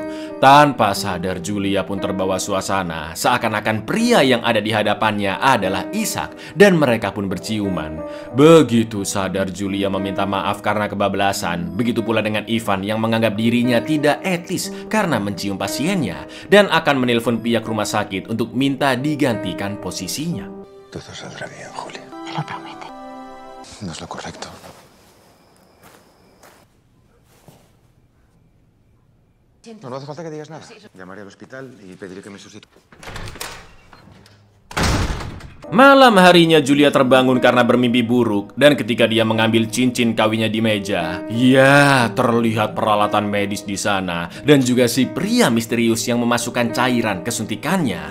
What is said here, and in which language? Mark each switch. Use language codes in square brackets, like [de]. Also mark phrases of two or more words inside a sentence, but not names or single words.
[id] Tanpa sadar Julia pun terbawa suasana seakan-akan pria yang ada di hadapannya adalah Ishak dan mereka pun berciuman. Begitu sadar Julia meminta maaf karena kebablasan. Begitu pula dengan Ivan yang menganggap dirinya tidak etis karena mencium pasiennya dan akan menelpon pihak rumah sakit untuk minta digantikan posisinya. [es] Todo saldrá bien, Julia. ¿Me lo promete? No es lo correcto. No hace falta que digas nada. Llamaré al hospital y pediré que me sustituya. [id] Malam harinya Julia terbangun karena bermimpi buruk dan ketika dia mengambil cincin kawinnya di meja, ya terlihat peralatan medis di sana dan juga si pria misterius yang memasukkan cairan ke suntikannya.